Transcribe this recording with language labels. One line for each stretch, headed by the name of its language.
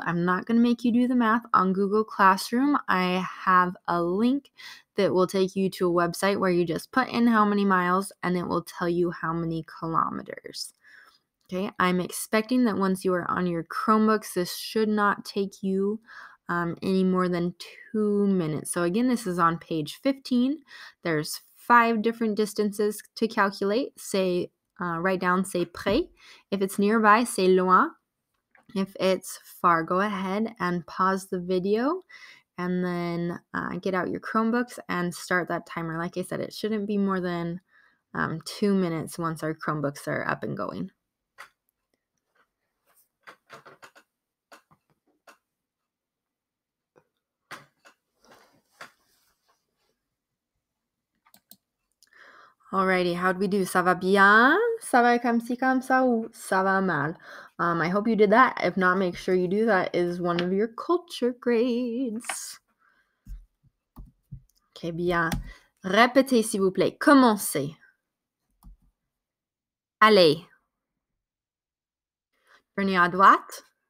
English: I'm not going to make you do the math on Google Classroom. I have a link that will take you to a website where you just put in how many miles and it will tell you how many kilometers. Okay, I'm expecting that once you are on your Chromebooks, this should not take you any more than 2 minutes. So again, this is on page 15. There's 5 different distances to calculate. Say, write down
French: c'est près.
English: If it's nearby,
French: c'est loin.
English: If it's far, go ahead and pause the video and then get out your Chromebooks and start that timer. Like I said, it shouldn't be more than 2 minutes once our Chromebooks are up and going. Alrighty, how'd we do?
French: Ça va bien? Ça va comme ci, comme ça, ou ça va mal?
English: I hope you did that. If not, make sure you do. That is one of your culture grades.
French: Okay, bien. Répétez, s'il vous plaît. Commencez. Allez. Tournez à droite.